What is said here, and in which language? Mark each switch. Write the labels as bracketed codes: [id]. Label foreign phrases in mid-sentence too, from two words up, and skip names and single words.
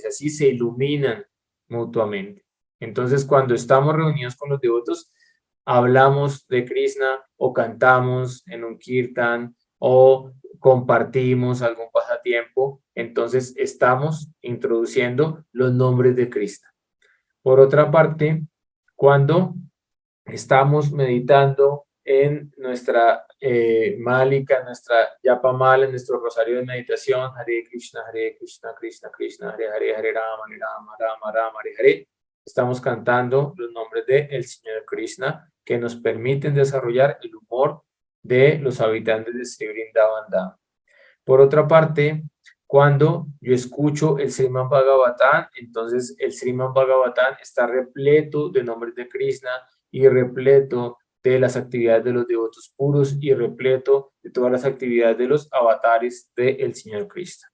[es] Así se iluminan mutuamente. Entonces, cuando estamos reunidos con los devotos, hablamos de Krishna o cantamos en un kirtan o compartimos algún pasatiempo. Entonces, estamos introduciendo los nombres de Krishna. Por otra parte, cuando estamos meditando en nuestra Malika, nuestra Yapamala, en nuestro rosario de meditación, [sa] Hare Krishna, Krishna Krishna, Hare Rama, Rama Rama, Hare Hare. [es] Estamos cantando los nombres del Señor Krishna que nos permiten desarrollar el humor de los habitantes de Sri Vrindavan Dham. Por otra parte, cuando yo escucho el Srimad Bhagavatam, entonces el Srimad Bhagavatam está repleto de nombres de Krishna y repleto de las actividades de los devotos puros y repleto de todas las actividades de los avatares del Señor Krishna.